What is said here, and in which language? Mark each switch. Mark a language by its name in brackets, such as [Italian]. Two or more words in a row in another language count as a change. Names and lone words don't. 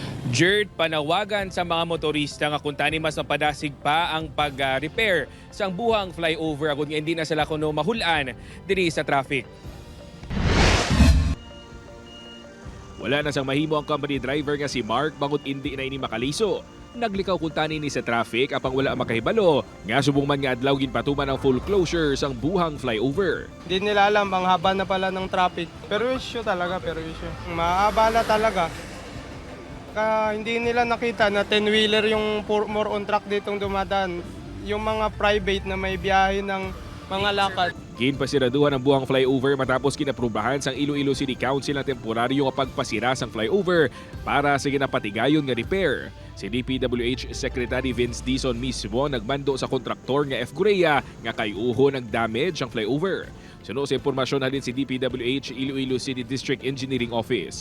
[Hiligaynon] Jerd, panawagan sa mga motorista nga kung tani mas mapadasig pa ang pag-repair sang buhang flyover kung hindi na sila kuno mahulaan diri sa traffic. Wala na sang mahimo ang company driver nga si Mark bangod hindi na ini makaliso. Naglikaw kung tani ni sa traffic apang wala makahibalo nga subong man nga adlaw ginpatuman ang [English] full closure [Hiligaynon] sang buhang flyover. [Filipino] Hindi nila alam ang haba na pala ng traffic. Pero issue talaga, maabala talaga. Hindi nila nakita na 10-wheeler yung [English] more on track [Filipino] ditong dumadaan. Yung mga private na may biyahe ng mga lakad. [Hiligaynon] Ginpasiraduhan ang buhang flyover matapos kinaprubahan sang Iloilo City Council ng temporaryo nga pagpasira sang flyover para sa ginapatigayon nga repair. Si DPWH Secretary Vince Dizon mismo nagmando sa kontraktor nga F. Gurea nga kayuho ng damage ang flyover. Suno sa impormasyon halin si DPWH Iloilo City District Engineering Office.